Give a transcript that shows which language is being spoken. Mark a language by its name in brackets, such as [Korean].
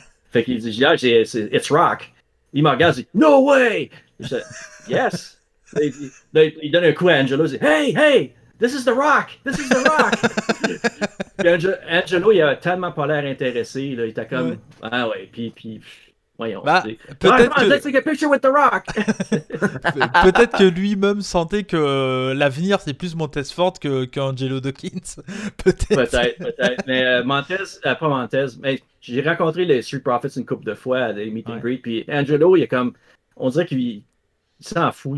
[French] Fait qu'il dit, [English] it's Rock. [French] Il me regarde, il dit, [English] no way! [French] Je dis, yes! Il donne un coup à Angelo, il dit, [English] hey, this is The Rock! [French] This is The Rock! Puis Angelo, il a tellement pas l'air intéressé, là, il était comme, puis voyons. [English] Let's take a picture with The Rock. [French] Peut-être que lui-même sentait que l'avenir c'est plus Montez-Ford qu'Angelo Dawkins. Peut-être. Mais pas Montez. Mais j'ai rencontré les Street Profits une couple de fois à des meet and greet. Puis Angelo, il est comme, on dirait qu'il s'en fout.